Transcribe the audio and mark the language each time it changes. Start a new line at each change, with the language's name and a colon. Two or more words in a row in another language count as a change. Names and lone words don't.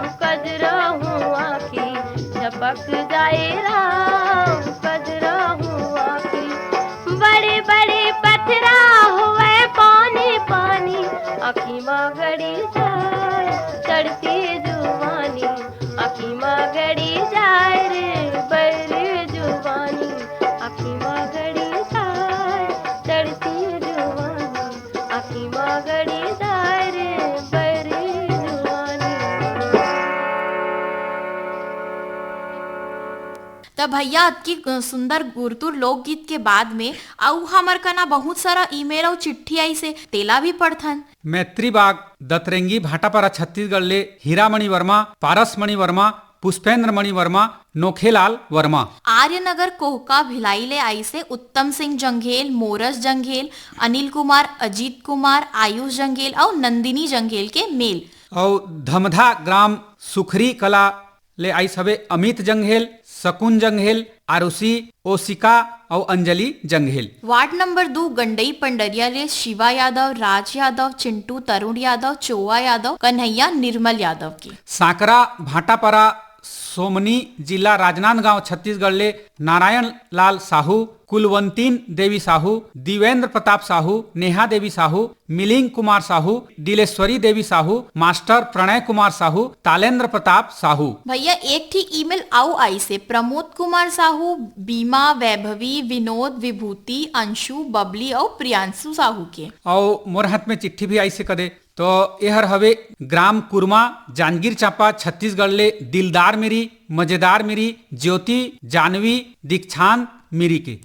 Chhattisgarhi: कजरहू आखी झपक जाए राम कजरहू आखी बड़े बड़े पथरा हुए पानी पानी आखी माँ गड़ी जाए चढ़ती जुबानी आखी माँ गड़ी जाए रे बड़े जुबानी आखी माँ गड़ी जाए चढ़ती जुबानी आखी माँ गड़ी जाए रे बड़े जुबानी। तब भैया की सुंदर गुरतुर लोकगीत के बाद में आउ हमर कना बहुत सारा ईमेल और चिट्ठी आई से तेला भी पढ़थन। मैत्री बाग दतरेंगी भाटापारा छत्तीसगढ़ ले हीरामणि वर्मा, पारसमणि वर्मा, पुष्पेंद्र मणि वर्मा, नोखेलाल वर्मा। आर्यनगर कोहका भिलाई ले आई से उत्तम सिंह जंघेल, मोरस जंघेल, अनिल कुमार, अजीत कुमार, आयुष जंघेल और नंदिनी जंघेल के मेल। और धमधा ग्राम सुखरी कला ले आई सबे अमित जंघेल, शकुन जंघेल, आरुषि, ओसिका और अंजलि जंघेल। वार्ड नंबर 2 गंडई पंडरिया ले शिवा यादव, राज यादव, चिंटू तरुण यादव, चोवा यादव, कन्हैया निर्मल यादव की। सांकरा भाटापारा सोमनी जिला राजनांदगांव छत्तीसगढ़ ले नारायण लाल साहू, कुलवंतीन देवी साहू, दिवेंद्र प्रताप साहू, नेहा देवी साहू, मिलिंग कुमार साहू, दिलेश्वरी देवी साहू, मास्टर प्रणय कुमार साहू, तालेंद्र प्रताप साहू। भैया एक थी ईमेल आउ आई से प्रमोद कुमार साहू, बीमा, वैभवी, विनोद, विभूति, अंशु, बबली और प्रियांशु साहू के। और मोर हाथ में चिट्ठी भी आई से कदे तो यहर हवे ग्राम कुरमा जांजगीर चांपा छत्तीसगढ़ ले दिलदार मेरी, मजेदार मेरी, ज्योति, जानवी, दीक्षांत मेरी के।